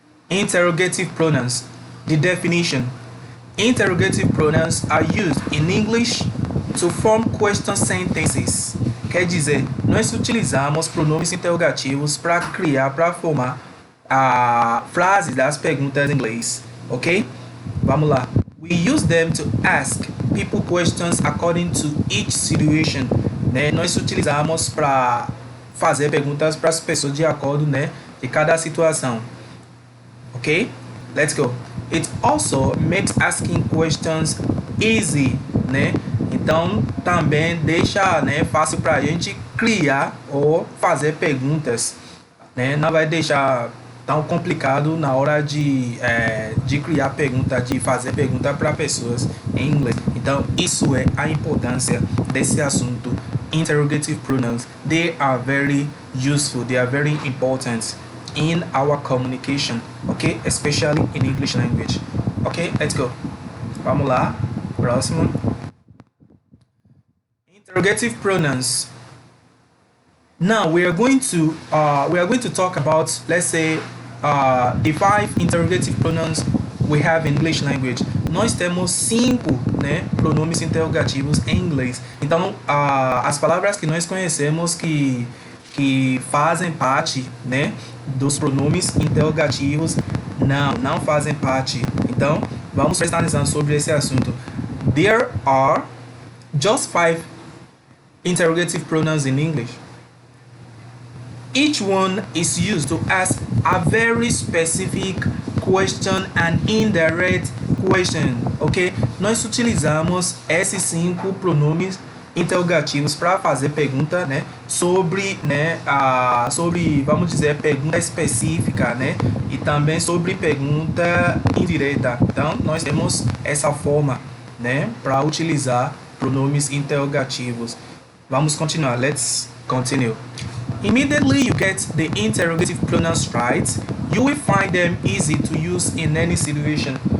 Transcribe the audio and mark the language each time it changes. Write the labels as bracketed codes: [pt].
[en] Interrogative pronouns. The definition. Interrogative pronouns are used in English to form question sentences. [pt] Quer dizer, nós utilizamos pronomes interrogativos para formar frases das perguntas em inglês, ok? Vamos lá. [en] We use them to ask people questions according to each situation. [pt] Né? Nós utilizamos para fazer perguntas para as pessoas de acordo, né, de cada situação. [en] Ok? Let's go. It also makes asking questions easy, né? [pt] Então, também deixa, né, fácil para a gente criar ou fazer perguntas, né? Não vai deixar tão complicado na hora de criar pergunta, de fazer pergunta para pessoas em inglês. Então, isso é a importância desse assunto. [en] Interrogative pronouns, they are very useful, they are very important in our communication, okay? Especially in English language. Okay, let's go. [pt] Vamos lá. Próximo. [en] Interrogative pronouns. Now we are going to talk about, let's say, the 5 interrogative pronouns we have in English language. [pt] Nós temos 5, né, pronomes interrogativos em inglês. Então, as palavras que nós conhecemos que fazem parte, né, dos pronomes interrogativos não fazem parte. Então, vamos prestar atenção sobre esse assunto. [en] There are just 5 interrogative pronouns in English. Each one is used to ask a very specific question and indirect question, ok? [pt] Nós utilizamos esses 5 pronomes interrogativos para fazer pergunta, né, sobre, né, sobre, vamos dizer, pergunta específica, né, e também sobre pergunta indireta. Então, nós temos essa forma, né, para utilizar pronomes interrogativos. Vamos continuar. [en] Let's continue. Immediately you get the interrogative pronouns right, you will find them easy to use in any situation.